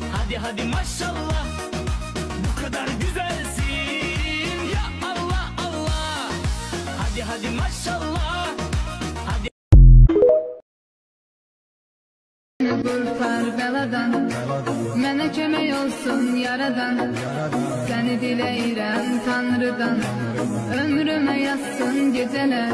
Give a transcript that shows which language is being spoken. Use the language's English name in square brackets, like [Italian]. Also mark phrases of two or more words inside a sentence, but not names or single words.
[Turkish] hadi maşallah, bu kadar güzelsin ya Allah Allah. Hadi maşallah, hadi. [Azerbaijani] Vur Karbeladan, mənə kömək olsun yaradan. Səni diləyirəm Tanrıdan, ömrümə yazsın gecələr.